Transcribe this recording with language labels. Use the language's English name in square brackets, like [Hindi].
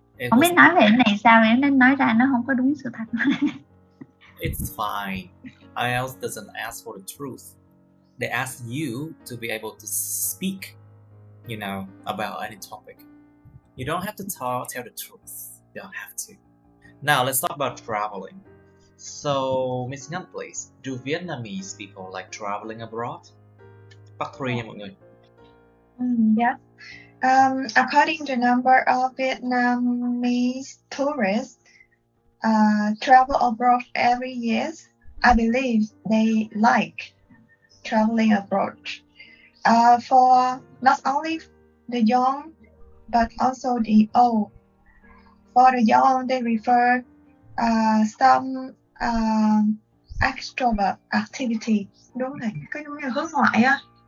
[Vietnamese] Không biết nói về cái này sao vậy, nên nói ra nó không có đúng sự thật. [English] It's fine. IELTS doesn't ask for the truth. They ask you to be able to speak, about any topic. You don't have to tell the truth. You don't have to. Now let's talk about traveling. So, Miss Nhắn, please, do Vietnamese people like traveling abroad? [Vietnamese] Part 3 nha mọi người. [English] Yes. According to number of Vietnamese tourists travel abroad every year, I believe they like traveling abroad. For not only the young, but also the old. For the young, they refer some extrovert activity. [Vietnamese] Đúng rồi, có giống như hướng ngoại á.